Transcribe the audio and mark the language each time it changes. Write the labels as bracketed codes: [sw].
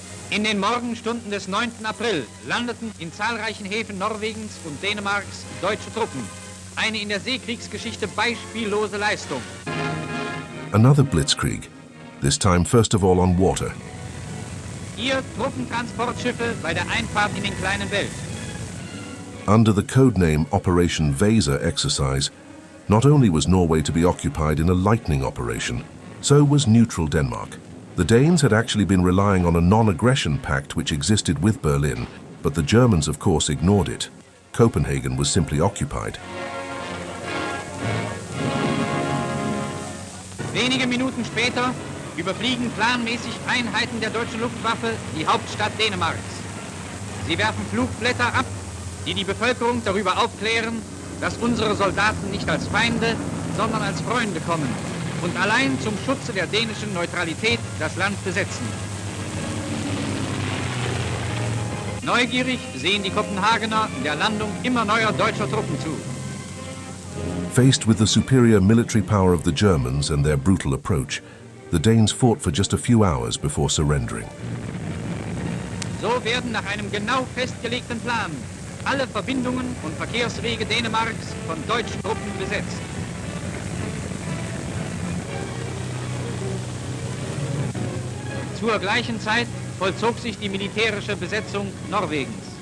[de] In den Morgenstunden des 9. April landeten in zahlreichen Häfen Norwegens und Dänemarks deutsche Truppen. Eine in der Seekriegsgeschichte beispiellose Leistung. [en] Another Blitzkrieg, this time first of all on water. [de] Hier Truppentransportschiffe bei der Einfahrt in den kleinen Welt. [en] Under the codename Operation Weser exercise, not only was Norway to be occupied in a lightning operation, so was neutral Denmark. The Danes had actually been relying on a non-aggression pact which existed with Berlin, but the Germans of course ignored it. Copenhagen was simply occupied. [de] Wenige Minuten später überfliegen planmäßig Einheiten der deutschen Luftwaffe die Hauptstadt Dänemarks. Sie werfen Flugblätter ab, die die Bevölkerung darüber aufklären, dass unsere Soldaten nicht als Feinde, sondern als Freunde kommen und allein zum Schutze der dänischen Neutralität das Land besetzen. Neugierig sehen die Kopenhagener der Landung immer neuer deutscher Truppen zu. [en] Faced with the superior military power of the Germans and their brutal approach, the Danes fought for just a few hours before surrendering. [de] So werden nach einem genau festgelegten Plan alle Verbindungen und Verkehrswege Dänemarks von deutschen Truppen besetzt. Zur gleichen Zeit vollzog sich die militärische Besetzung Norwegens.